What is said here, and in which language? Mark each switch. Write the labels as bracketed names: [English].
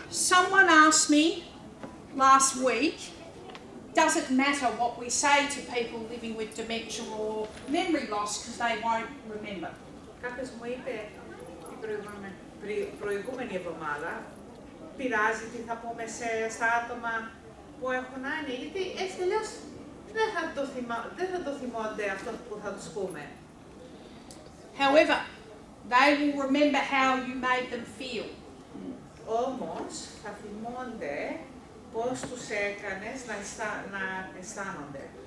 [English] Someone asked me last week, does it matter what we say to people living with dementia or memory loss because they won't remember? [Greek] Κάποιος μου είπε την προηγούμενη εβδομάδα, πειράζει τι θα πούμε στα άτομα που έχουν άνοια, γιατί έτσι τελειώς δεν θα το θυμώνται αυτό που θα τους πούμε. [English] However, they will remember how you made them feel. [Greek] Όμως θα θυμώνται πώς τους έκανες να αισθάνονται.